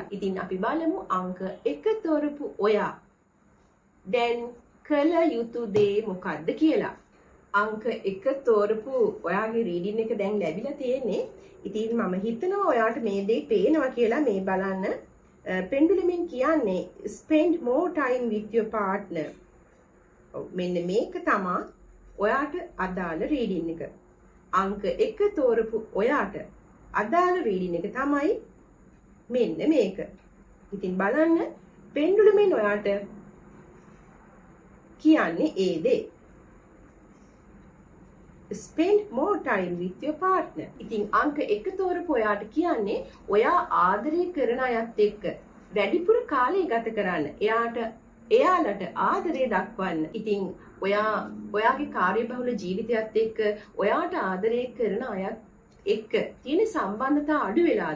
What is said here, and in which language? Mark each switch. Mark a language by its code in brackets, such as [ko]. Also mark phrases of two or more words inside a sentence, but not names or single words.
[si] ඉතින් අපි බලමු අංක 1 තෝරපු ඔයා දැන් කළ යුතු දේ මොකක්ද කියලා. අංක 1 තෝරපු ඔයාගේ රීඩින් එක දැන් ලැබිලා තියෙන්නේ. ඉතින් මම හිතනවා ඔයාට මේ දේ පේනවා කියලා. මේ බලන්න පෙන්ඩුලමින් කියන්නේ [en] spend more time with your partner. [si] මෙන්න මේක තමයි ඔයාට අදාළ රීඩින් එක. අංක 1 තෝරපු ඔයාට අදාළ රීඩින් එක තමයි මෙන්න මේක. ඉතින් බලන්න පෙන්ඩුලමෙන් ඔයාට කියන්නේ ඒ දේ. [en] Spend more time with your partner. [si] ඉතින් අංක 1 තෝරපු ඔයාට කියන්නේ ඔයා ආදරය කරන අයත් එක්ක වැඩිපුර කාලය ගත කරන්න. එයාලට ආදරය දක්වන්න. ඉතින් ඔයාගේ කාර්යබහුල ජීවිතයත් එක්ක ඔයාට ආදරය කරන අයත් එක්ක තියෙන සම්බන්ධතා අඩු වෙලාද?